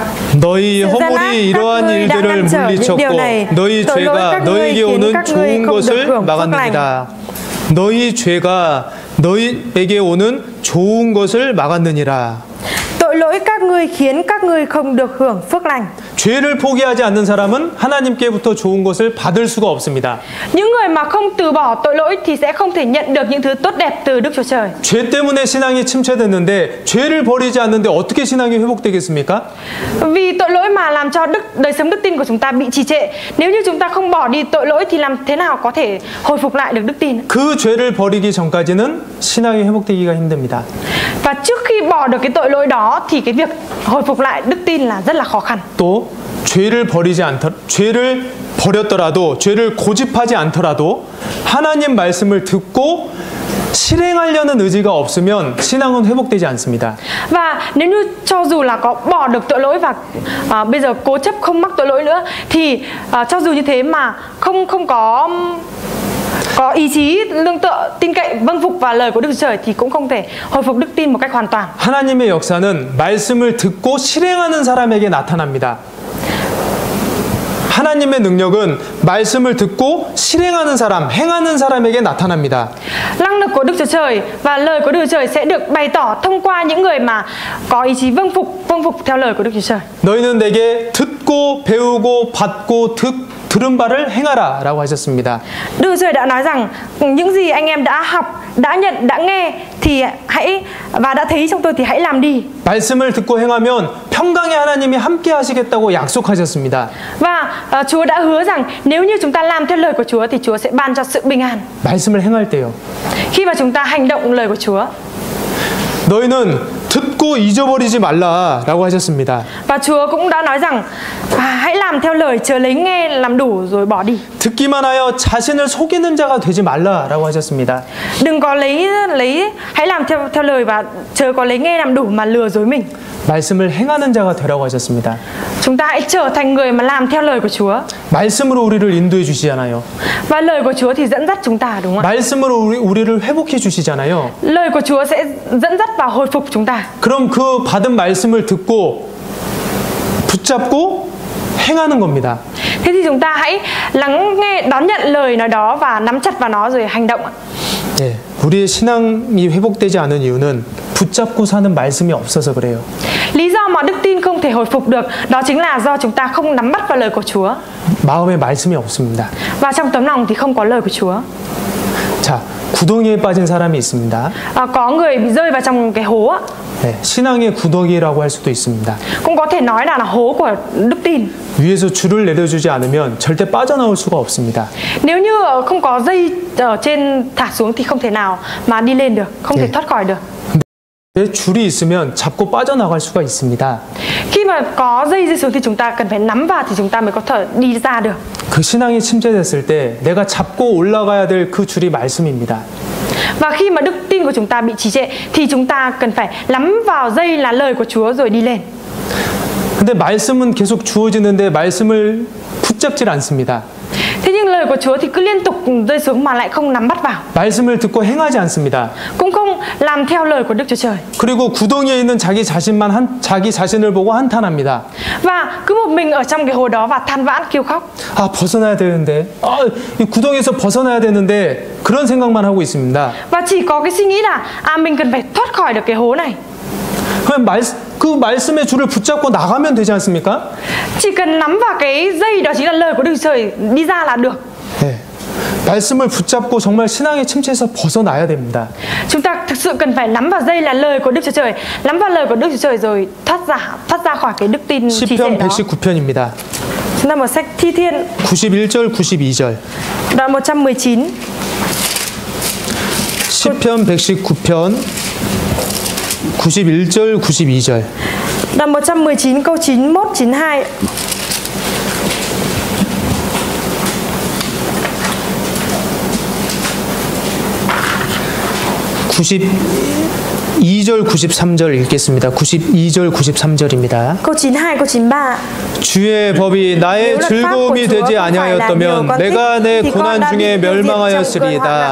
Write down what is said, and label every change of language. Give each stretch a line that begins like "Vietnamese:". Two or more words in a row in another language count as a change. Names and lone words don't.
Korean: 너희 허물이 이러한 일들을 물리쳤고 너희 죄가 너희에게 오는 좋은 것을 막았느니라. 너희 죄가 너희에게 오는 좋은 것을 막았느니라.
Vietnamese: Tội lỗi các ngươi khiến các ngươi không được hưởng phước lành.
Korean: 죄를 포기하지 않는 사람은 하나님께부터 좋은 것을 받을 수가 없습니다.
Vietnamese: Những người mà không từ bỏ tội lỗi thì sẽ không thể nhận được những thứ tốt đẹp từ Đức Chúa Trời.
Korean: 죄 때문에 신앙이 침체됐는데 죄를 버리지 않는데 어떻게 신앙이 회복되겠습니까?
Vietnamese: Vì tội lỗi mà làm cho đời sống đức tin của chúng ta bị trì trệ. Nếu như chúng ta không bỏ đi tội lỗi thì làm thế nào có thể hồi phục lại được đức tin?
Korean: 그 죄를 버리기 전까지는 신앙이 회복되기가 힘듭니다.
Vietnamese: Và trước khi bỏ được cái tội lỗi đó thì cái việc hồi phục lại đức tin là rất là khó khăn.
Korean: 또 죄를 버렸더라도 죄를 고집하지 않더라도 하나님 말씀을 듣고 실행하려는 의지가 없으면 신앙은 회복되지 않습니다.
Vietnamese: Và nếu như cho dù là có bỏ được tội lỗi và bây giờ cố chấp không mắc tội lỗi nữa thì cho dù như thế mà không có ý chí lương tựa tin cậy vâng phục vào lời của Đức Chúa Trời thì cũng không thể hồi phục đức tin một cách hoàn toàn.
Korean: 하나님의 역사는 말씀을 듣고 실행하는 사람에게 나타납니다. 하나님의 능력은 말씀을 듣고 실행하는 사람, 행하는 사람에게 나타납니다.
Vietnamese: Năng lực của Đức Chúa Trời và lời của Đức Chúa Trời sẽ được bày tỏ thông qua những người mà có ý chí vâng phục theo lời của Đức Chúa Trời.
Korean: 너희는 내게 듣고 배우고 받고 들은 바를 행하라 라고 하셨습니다.
Vietnamese: Đức Chúa Trời đã nói rằng những gì anh em đã học, đã nhận, đã nghe thì và đã thấy trong tôi thì hãy làm đi.
Korean: 말씀을 듣고 행하면 평강의 하나님이 함께 하시겠다고 약속하셨습니다.
Vietnamese: Và Chúa đã hứa rằng nếu như chúng ta làm theo lời của Chúa thì Chúa sẽ ban cho sự bình an.
Korean: 말씀을 행할 때요.
Vietnamese: Khi mà chúng ta hành động lời của Chúa.
Korean: 너희는 듣고 듣고 잊어버리지 말라라고 하셨습니다.
Vietnamese: Và Chúa cũng đã nói rằng hãy làm theo lời, chớ lấy nghe làm đủ rồi bỏ đi.
Korean: 듣기만 하여 자신을 속이는 자가 되지 말라라고 하셨습니다.
Vietnamese: Đừng có hãy làm theo lời và chớ có lấy nghe làm đủ mà lừa dối mình.
Korean: 말씀을 행하는 자가 되라고 하셨습니다.
Vietnamese: Chúng ta hãy trở thành người mà làm theo lời của Chúa.
Korean: 말씀으로 우리를 인도해 주시잖아요.
Vietnamese: Và lời của Chúa thì dẫn dắt chúng ta, đúng không ạ?
Korean: 말씀으로 우리를 회복해 주시잖아요.
Vietnamese: Lời của Chúa sẽ dẫn dắt và hồi phục chúng ta.
Korean: 그럼 그 받은 말씀을 듣고 붙잡고 행하는 겁니다.
Vietnamese: Thế thì chúng ta hãy lắng nghe, đón nhận lời nói đó và nắm chặt vào nó rồi hành động ạ.
Korean: 예, 우리의 신앙이 회복되지 않은 이유는 붙잡고 사는 말씀이 없어서 그래요.
Vietnamese: Lý do mà đức tin không thể hồi phục được đó chính là do chúng ta không nắm bắt vào lời của Chúa.
Korean: 마음에 말씀이 없습니다.
Vietnamese: Và trong tấm lòng thì không có lời của Chúa.
Korean: 자, 구덩이에 빠진 사람이 있습니다.
Vietnamese: Có người bị rơi vào trong cái hố ạ.
Korean: 네, 신앙의 구덩이라고 할 수도 있습니다.
Vietnamese: Cũng có thể nói là hố của đức tin.
Korean: 위에서 줄을 내려주지 않으면 절대 빠져나올 수가 없습니다.
Vietnamese: Nếu như không có dây ở trên thả xuống thì không thể nào mà đi lên được, không thể thoát khỏi được.
Korean: 내 줄이 있으면 잡고 빠져나갈 수가 있습니다.
Vietnamese: Khi mà có dây rơi xuống thì chúng ta cần phải nắm vào thì chúng ta mới có thể đi ra được.
Korean: 그 신앙이 침체됐을 때 내가 잡고 올라가야 될 그 줄이 말씀입니다.
Vietnamese: Và khi mà đức tin của chúng ta bị trì trệ thì chúng ta cần phải nắm vào dây là lời của Chúa rồi đi lên.
Korean: 근데 말씀은 계속 주어지는데 말씀을 붙잡질 않습니다.
Vietnamese: Thế nhưng lời của Chúa thì cứ liên tục rơi xuống mà lại không nắm bắt vào.
Korean: 말씀을 듣고 행하지 않습니다.
Vietnamese: Cũng không làm theo lời của Đức Chúa Trời.
Korean: 그리고 구덩이에 있는 자기 자신을 보고 한탄합니다.
Vietnamese: Và cứ một mình ở trong cái hồ đó và than vãn kêu khóc.
Korean: 아, 벗어나야 되는데. 이 구덩이에서 벗어나야 되는데 그런 생각만 하고 있습니다.
Vietnamese: Và chỉ có cái suy nghĩ là mình cần phải thoát khỏi được cái hố này.
Korean: 그럼 그 말씀의 줄을 붙잡고 나가면 되지 않습니까?
Vietnamese: Chỉ cần nắm vào cái dây đó chính là lời của Đức Chúa Trời đi ra là được.
Korean: 네. 말씀을 붙잡고 정말 신앙의 침체에서 벗어나야 됩니다.
Vietnamese: Chúng ta thực sự cần phải nắm vào dây là lời của Đức Chúa Trời, nắm vào lời của Đức Chúa Trời rồi thoát ra khỏi cái đức tin trì trệ
Korean: 시편
Vietnamese: đó.
Korean: 119편입니다.
Vietnamese: Chúng ta mở sách Thi Thiên
Korean: 91절 92절.
Vietnamese: đoạn 119.
Korean: 시편 119편 91절 92절.
Vietnamese: Đoạn 119 câu 91 92.
Korean: (92절) 93절 읽겠습니다. 92절 93절입니다.
Vietnamese: Câu 92 câu 93.
Korean: 주의 법이 나의 즐거움이 되지 아니하였다면 내가 내 고난 중에 멸망하였으리이다.